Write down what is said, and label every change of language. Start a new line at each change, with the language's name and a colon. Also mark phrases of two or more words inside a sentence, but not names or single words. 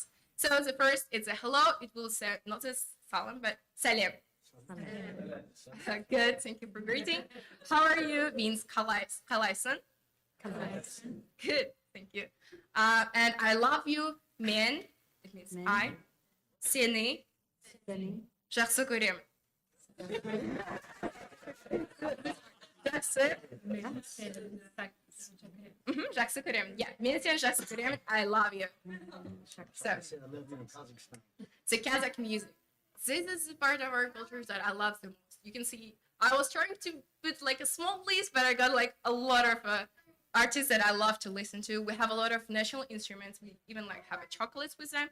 English: So the first, it's a hello. It will say not a salam, but salam. Good, thank you for greeting. How are you means kalaysan. Good, thank you. And I love you, men. It means I.
Kazakh: Seni. Жақсы көремін. Жақсы көремін. Yeah, мен сені жақсы көремін.
English: I love you. So, the Kazakh music. This is the part of our culture that I love the most. You can see, I was trying to put like a small list, but I got like a lot of artists that I love to listen to. We have a lot of national instruments. We even like have a chocolates with them.